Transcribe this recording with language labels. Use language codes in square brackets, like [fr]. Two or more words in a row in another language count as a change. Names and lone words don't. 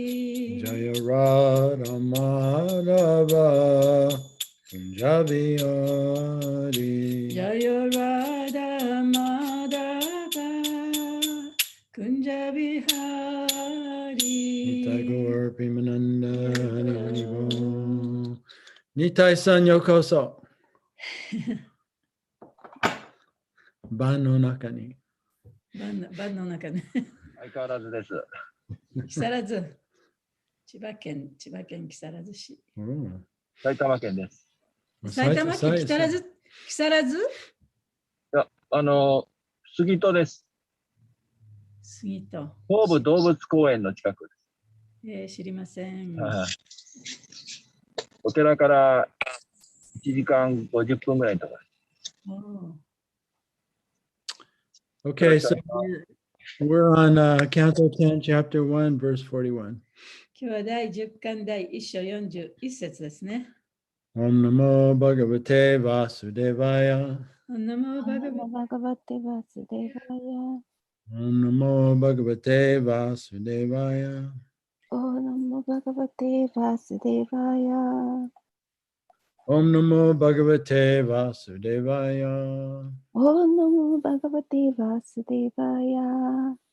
[sa] Jaya Radha Madhava Kunja Bihari. Jaya Radha Madhava Kunja Bihari. Nitai Gaur Premananda Hari Bol. [ja] Nitaiさん ようこそ. バンの中に. バンの中で相変わらずです。木更津、千葉県木更津市。埼玉県です。埼玉県木更津いや、杉戸です。杉戸。東武動物公園の近く知りません。お寺から1時間50分ぐらいのところ。 [en] Okay, so we're on Canto 10, Chapter 1, verse 41. [ja] 今日は第10巻第1章41節ですね。 [sa] Om Namo Bhagavate Vasudevaya. ナモバガバ Namo Bhagavate Vasudevaya. Om Namo Bhagavate Vasudevaya. Oh, Namo Bhagavate Vasudevaya. Om Namo Bhagavate Vasudevaya. Oh, Namo Bhagavate Vasudevaya.